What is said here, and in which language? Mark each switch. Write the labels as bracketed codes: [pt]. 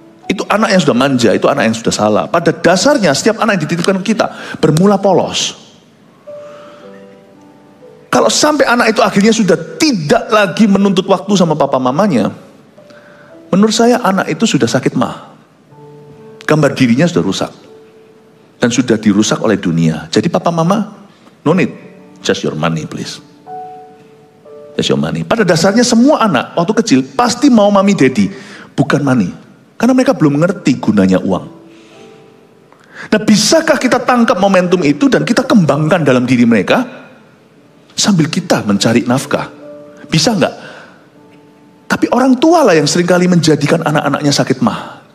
[id] Itu anak yang sudah manja, itu anak yang sudah salah. Pada dasarnya setiap anak yang dititipkan kita bermula polos. Kalau Kalau sampai anak itu akhirnya sudah tidak lagi menuntut waktu sama papa mamanya, menurut saya anak itu sudah sakit mah. Gambar dirinya sudah rusak. Dan sudah dirusak oleh dunia. Jadi papa mama, [en] no need, just your money please. Just your money. [id] Pada dasarnya semua anak waktu kecil pasti mau mami daddy, bukan money. Karena mereka belum mengerti gunanya uang. Nah, bisakah kita tangkap momentum itu dan kita kembangkan dalam diri mereka? Sambil kita mencari nafkah. Bisa enggak? Tapi orang tua lah yang seringkali menjadikan anak-anaknya sakit mah.